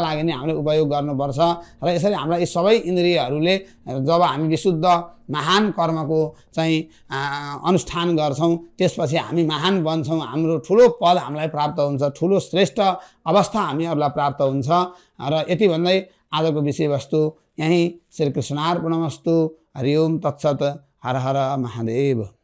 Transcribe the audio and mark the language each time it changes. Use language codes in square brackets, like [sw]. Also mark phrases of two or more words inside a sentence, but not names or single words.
[ne] लागि नै हामीले उपयोग गर्नुपर्छ र यसरी हाम्रा यी सबै इन्द्रियहरूले जब हामी विशुद्ध महान कर्मको चाहिँ अनुष्ठान गर्छौँ त्यसपछि हामी महान बन्छौँ हाम्रो ठुलो पद हामीलाई प्राप्त हुन्छ ठुलो श्रेष्ठ अवस्था हामीहरूलाई प्राप्त हुन्छ र यति भन्दै आजको विषयवस्तु यहीँ [sa] श्री कृष्णार्पणमस्तु हरि ओम तत्सत [ne] हर हर महादेव।